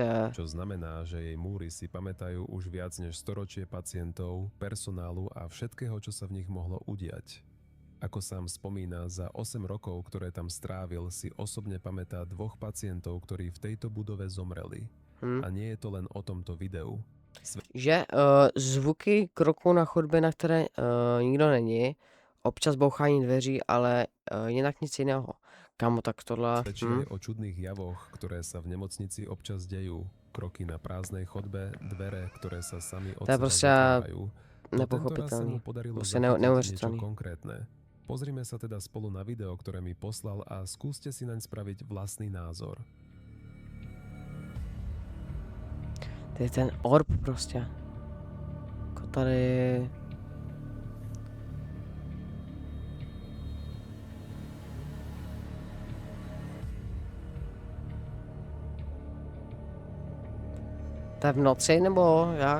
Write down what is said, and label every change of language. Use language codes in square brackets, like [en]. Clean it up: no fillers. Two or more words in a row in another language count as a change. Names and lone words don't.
[sk] Čo znamená, že jej múry si pamätajú už viac než storočie pacientov, personálu a všetkého, čo sa v nich mohlo udiať. Ako sám spomína, za 8 rokov, ktoré tam strávil, si osobne pamätá 2 pacientov, ktorí v tejto budove zomreli. hm. A nie je to len o tomto videu. [cs] Že zvuky kroků na chodbě, na které nikdo není, občas bouchání dveří, ale jinak nic jiného. Kámo, tak tohle, [sk] Svedčí aj o čudných javoch, ktoré sa v nemocnici občas dejú. Kroky na prázdnej chodbe, dvere, ktoré sa sami od [cs] To je [sk] seba [cs] prostě [sk] zatvárajú. No tento raz sa mu [cs] nepochopitelný. [sk] podarilo [cs] Prostě [sk] zachytiť niečo [cs] neuvěřitelný. [sk] konkrétne. Pozrime sa teda spolu na video, ktoré mi poslal a skúste si naň spraviť vlastný názor. [cs] To je ten orb prostě. Jako tady... To je v noci, nebo jak?